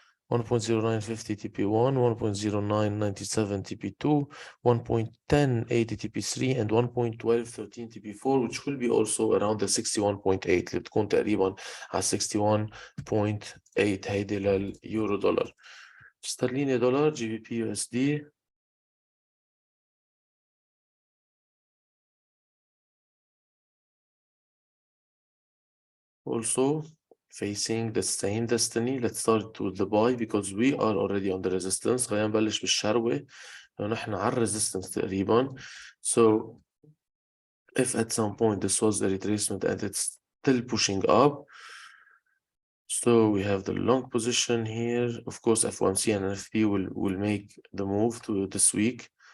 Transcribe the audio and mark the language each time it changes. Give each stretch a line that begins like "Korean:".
English: 1.0950 TP1, 1.0997 TP2, 1.1080 TP3 and 1.1213 TP4, which will be also around the 61.8
Arabic: اللي بتكون تقريبا على 61.8 هيدي لليورو دولار. استرليني دولار
English: G B P U S D also facing the same destiny. Let's start with the buy because we are already on the resistance.
Arabic: خلينا نبلش بالشروة لأنه نحن على الريزيستنس تقريبا.
English: So if at some point this was a retracement and it's still pushing up, so we have the long position here. Of course, F1C and NFP will make the move to this week.